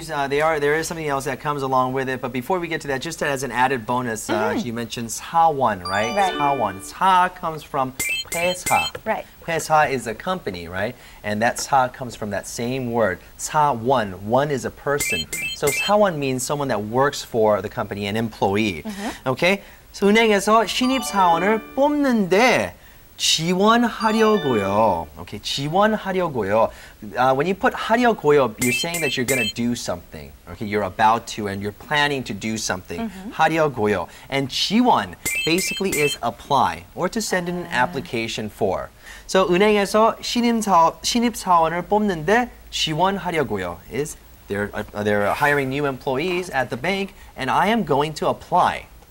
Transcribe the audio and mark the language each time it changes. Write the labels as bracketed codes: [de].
[en] There is something else that comes along with it. But before we get to that, just as an added bonus, you mentioned 사원, right? Right. [ko] 사원. [en] 사 comes from 회사. Right. 회사 is a company, right? And that 사 comes from that same word. 사원. One is a person. So 사원 means someone that works for the company, an employee. Okay? [ko] So 은행에서 신입사원을 뽑는데 지원하려고요. [en] Okay, 지원하려고요. When you put 하려고요, you're saying that you're going to do something. Okay, you're about to and you're planning to do something. [ko] 하려고요. [en] And 지원 basically is apply or to send in an application for. So [ko] 은행에서 신입사원을 뽑는데 지원하려고요 [en] is they're hiring new employees at the bank and I am going to apply.